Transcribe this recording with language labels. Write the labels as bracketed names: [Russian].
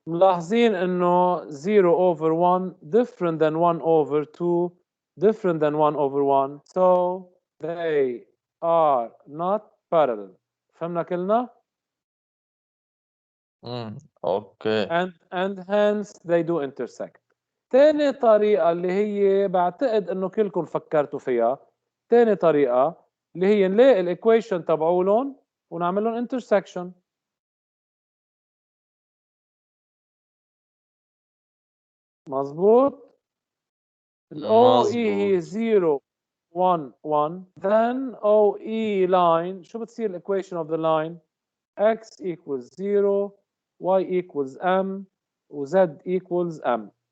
[Arabic] ملاحظين انه [English] 0 over 1 different than 1 over 2 different than 1 over 1 so they are not parallel. [Arabic] فهمنا كلنا؟ اوكي. [English] and hence they do intersect. [Arabic] تاني طريقة اللي هي بعتقد انه كلكم فكرتوا فيها، تاني طريقة اللي هي نلاقي الايكويشن تبعولن ونعمل لهم intersection. مظبوط؟ ال [English] OE [Arabic] هي [English] 0 1 1 then OE line [Arabic] شو بتصير الايكويشن [English] of the line؟ x equals 0 y equals m [Arabic] و [English] z equals m.